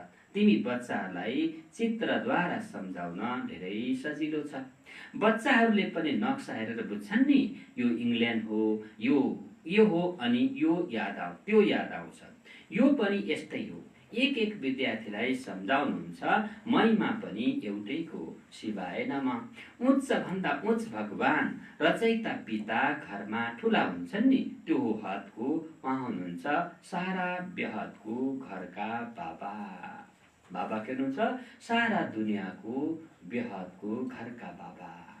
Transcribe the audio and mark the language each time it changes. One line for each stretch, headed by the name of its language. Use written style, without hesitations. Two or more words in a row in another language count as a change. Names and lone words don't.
Nepali: तिमी बच्चाहरूलाई चित्रद्वारा सम्झाउन धेरै सजिलो छ। बच्चाहरूले पनि नक्सा हेरेर बुझ्छन् नि, यो इङ्ल्यान्ड हो, यो हो, अनि त्यो याद आउँछ। यो पनि यस्तै हो। एक एक विद्यार्थीलाई सम्झाउनुहुन्छ, महिमा पनि एउटैको,
Sanskrit: शिवाय नमः।
Nepali: उच्च भन्दा उच्च भगवान, रचयिता पिता घरमा ठुला हुन्छन् नि, त्यो हो हदको, उहाँ हुनुहुन्छ सारा बेहदको घरका बाबा। बाबा के हुनुहुन्छ? सारा दुनियाँको बेहदको घरका बाबा।